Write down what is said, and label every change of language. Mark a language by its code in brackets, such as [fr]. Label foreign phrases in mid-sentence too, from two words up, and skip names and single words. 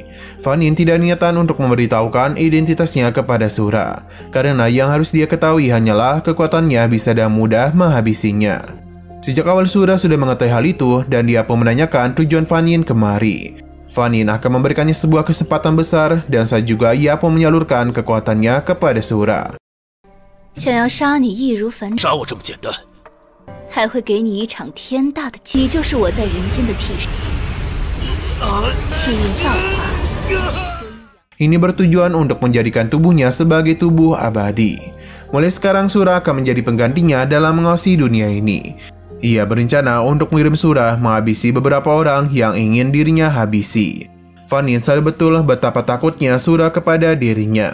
[id] Fan Yin tidak niatan untuk memberitahukan identitasnya kepada Sura, karena yang harus dia ketahui hanyalah kekuatannya bisa dengan mudah menghabisinya. Sejak awal Sura sudah mengetahui hal itu dan dia pun menanyakan tujuan Fan Yin kemari. Fan Yin akan memberikannya sebuah kesempatan besar dan saat juga ia pun menyalurkan kekuatannya kepada Sura. [zh] 想要杀你易如反掌，杀我这么简单？还会给你一场天大的机，就是我在人间的替身。气运造化， [id] Ini bertujuan untuk menjadikan tubuhnya sebagai tubuh abadi. Mulai sekarang Sura akan menjadi penggantinya dalam mengawasi dunia ini. Ia berencana untuk mengirim Sura menghabisi beberapa orang yang ingin dirinya habisi. Fan Yin sadar betul betapa takutnya Sura kepada dirinya.